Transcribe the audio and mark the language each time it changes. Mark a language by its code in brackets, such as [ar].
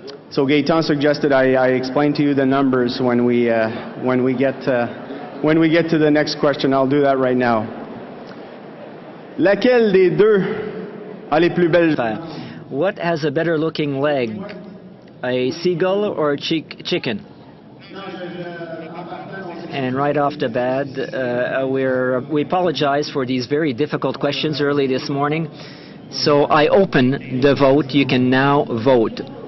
[en] So Gaëtan suggested I explain to you the numbers when we get to the next question. I'll do that right now. [fr] Laquelle des deux a les plus belles? [en] What has a better looking leg? A seagull or a chicken? And right off the bat, we apologize for these very difficult questions early this morning. So I open the vote. You can now vote.